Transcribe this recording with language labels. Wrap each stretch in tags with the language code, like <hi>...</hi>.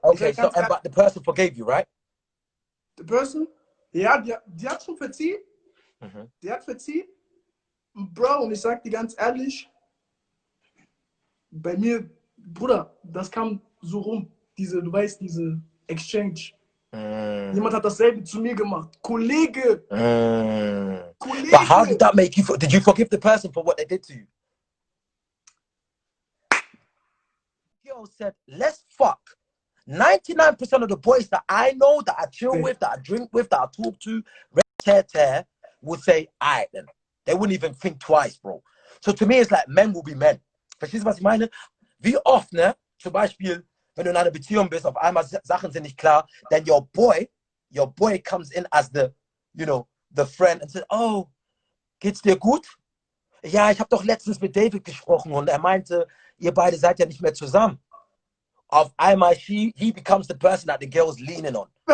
<en>the person forgave you, right? The person?</en> <de>Ja, die hat schon verziehen. Die hat verziehen. Bro, und ich sag dir ganz ehrlich, bei mir, Bruder, das kam so rum. Du weißt, diese Exchange. Jemand hat dasselbe zu mir gemacht. Kollege! Kollege!</de> <en>But how did that make you feel? Did you forgive the person for what they did to you? Girl said, let's fuck. 99% of the boys that I know, that I chill with, that I drink with, that I talk to, would say, alright then. They wouldn't even think twice, bro. So to me, it's like, men will be men.</en> <de>Verstehst du, was ich meine? Wie oft, ne? Zum Beispiel, wenn du in einer Beziehung bist, auf einmal Sachen sind nicht klar,</de> <en>then your boy comes in as the, the friend and says, oh,</en> <de>geht's dir gut? Ja, ich habe doch letztens mit David gesprochen und er meinte, ihr beide seid ja nicht mehr zusammen. Auf einmal,</de> <en>he becomes the person that the girl's leaning on.</en>